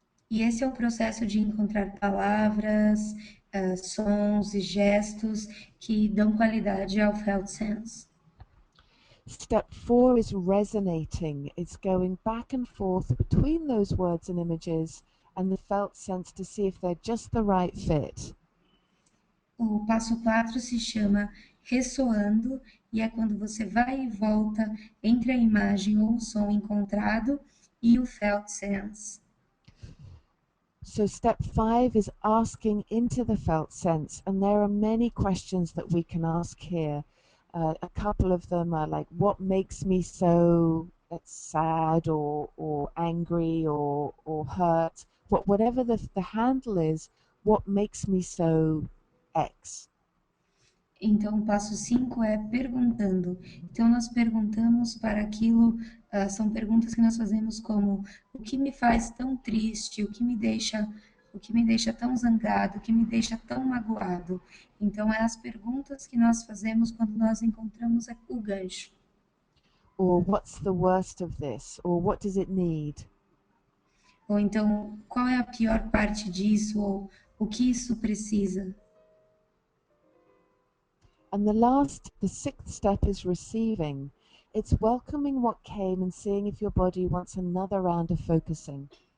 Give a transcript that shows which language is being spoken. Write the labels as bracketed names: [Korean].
[Portuguese] E esse é o processo de encontrar palavras, sons e gestos que dão qualidade ao felt sense. [English] Step 4 is resonating. It's going back and forth between those words and images and the felt sense to see if they're just the right fit. [Portuguese] O passo 4 se chama ressoando e é quando você vai e volta entre a imagem ou o som encontrado e o felt sense. [English] So step 5 is asking into the felt sense, and there are many questions that we can ask here. A couple of them are like, what makes me so sad or angry or hurt? Whatever the handle is, what makes me so X? [Portuguese] Então, o passo 5 é perguntando. Então, nós perguntamos para aquilo, são perguntas que nós fazemos como o que me faz tão triste, o que me deixa tão zangado, o que me deixa tão magoado. Então, é as perguntas que nós fazemos quando nós encontramos o gancho. [English] Or what's the worst of this? Or what does it need? [Portuguese] Ou então, qual é a pior parte disso? Ou o que isso precisa? [English] And the sixth step is receiving. It's welcoming what came and seeing if your body wants another round of focusing.